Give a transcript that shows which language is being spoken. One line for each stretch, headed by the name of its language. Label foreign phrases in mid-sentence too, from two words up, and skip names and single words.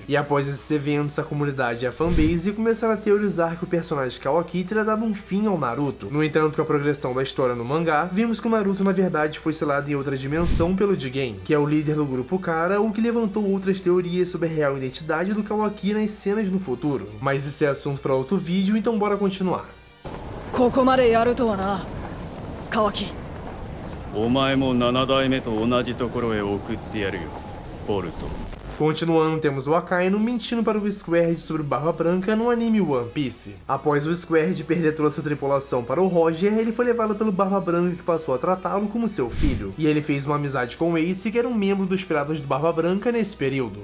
Portuguese: E após esses eventos, a comunidade e a fanbase começaram a teorizar que o personagem Kawaki teria dado um fim ao Naruto. No entanto, com a progressão da história no mangá, vimos que o Naruto na verdade foi selado em outra dimensão pelo Jigen, que é o líder do grupo Kara, o que levantou outras teorias sobre a real identidade do Kawaki nas cenas no futuro. Mas isso é assunto para outro vídeo, então bora continuar.
Japanese: ここまでやるとはな、川木。お前も7代目と同じところへ送ってやるよ、ボルト。
Portuguese: Continuando, temos o Akainu mentindo para o Squared sobre Barba Branca no anime One Piece. Após o Squared perder toda sua tripulação para o Roger, ele foi levado pelo Barba Branca, que passou a tratá-lo como seu filho. E ele fez uma amizade com o Ace, que era um membro dos Piratas do Barba Branca nesse período.